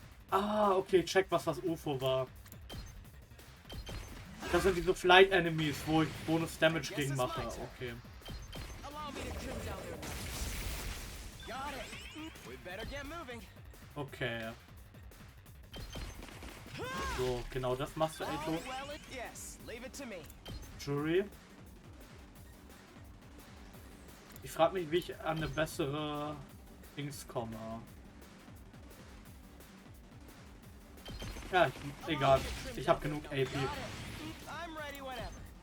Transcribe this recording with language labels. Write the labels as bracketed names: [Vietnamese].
[German] Ah, okay, check, was das UFO war. Das sind diese Flight Enemies, wo ich Bonus Damage gegen mache. Okay. [English] Allow me to trim down their numbers. Got it. We better get moving. Okay. [German] So, genau das machst du, [English] All Ato. well and yes, leave it to me. Jury. [German] Ich frage mich, wie ich an eine bessere Dings komme. Ja, egal. Ich habe genug AP. [English] I'm ready whenever.